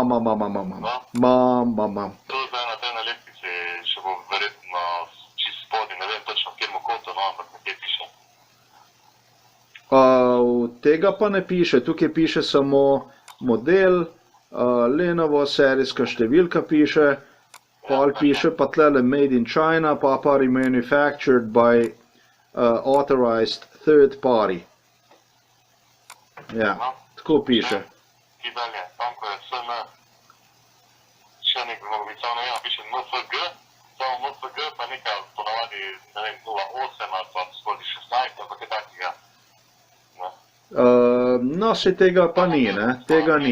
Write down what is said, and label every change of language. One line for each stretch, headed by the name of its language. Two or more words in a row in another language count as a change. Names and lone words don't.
Slovenian: To zdaj na tej nalepkici še bo verjetno čist spodaj, ne vem točno v kjermu kotu, no, ampak nekje piše. Tega pa ne piše, tukaj piše samo model, Lenovo serijska številka piše, pol piše pa tlele
English: Made in China,
Slovenian: pa
English: remanufactured by authorized third party.
Slovenian: Ja, tako piše. Ki dalje, tam ko je SN, še nek bi mogel biti samo, ne vem, piše MFG, samo MFG pa nekaj ponavadi, ne vem, 08 ali pa skozi 16, ampak je takega. No, se tega pa ni, ne, tega ni.